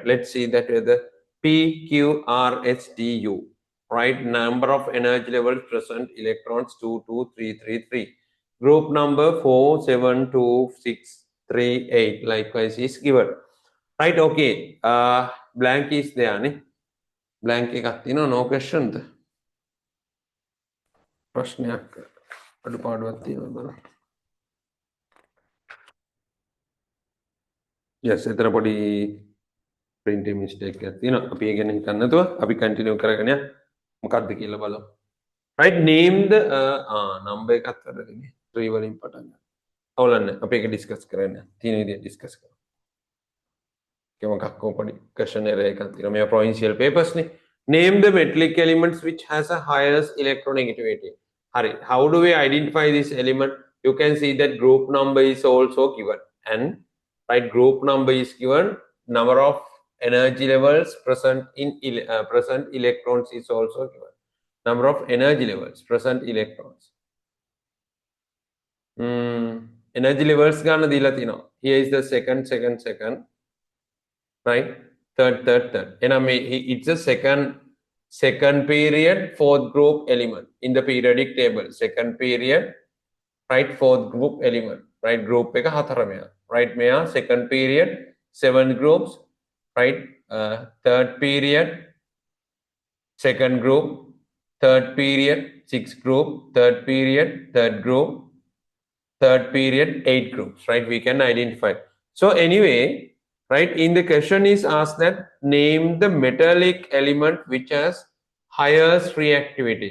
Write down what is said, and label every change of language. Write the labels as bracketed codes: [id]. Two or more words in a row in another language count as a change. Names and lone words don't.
[en] Let's see that whether P, Q, R, S, T, U, right? Number of energy levels present, electrons 2, 2, 3, 3, 3. Group number 4, 7, 2, 6. 3, 8 likewise is given. Right, okay. Blank is there. Ne? [si] Blank එකක් තියෙනවා, [en] no question [si] ද? ප්‍රශ්නයක් අඩුපාඩුවක් තියෙනවා බලන්න. yes, එතන පොඩි [en] printing mistake [si] එකක් තියෙනවා. අපි ඒ ගැන හිතන්න නැතුව අපි continue කරගෙන යන්න. මොකක්ද කියලා බලමු. [en] right, name the number [si] එකත් වැරදිනේ. 3 වලින් පටන් ගන්න. අවුලන්නේ. අපි ඒක discuss කරන්න. තියෙන විදිහට discuss කරමු. මොකක්ද පොඩි [en] question error [si] එකක් තියෙනවා. මේ [en] provincial papers [si] නේ. [en] Name the metallic elements which has a highest electronegativity. Hari, how do we identify this element? You can see that group number is also given, and right, group number is given. Number of energy levels present in present electrons is also given. Number of energy levels present electrons. Energy levels [si] ගණන් දීලා තියෙනවා. [en] Here is the second. Right, third. And it's a second period, fourth group element in the periodic table. Second period, right, fourth group element. Right, group [si] එක හතරමයා. [en] Right, මෙයා second period, 7 groups. Right, third period, second group, third period, 6 group, third period, third group, third period, 8 groups. Right, we can identify. So anyway, right, in the question is asked that name the metallic element which has highest reactivity.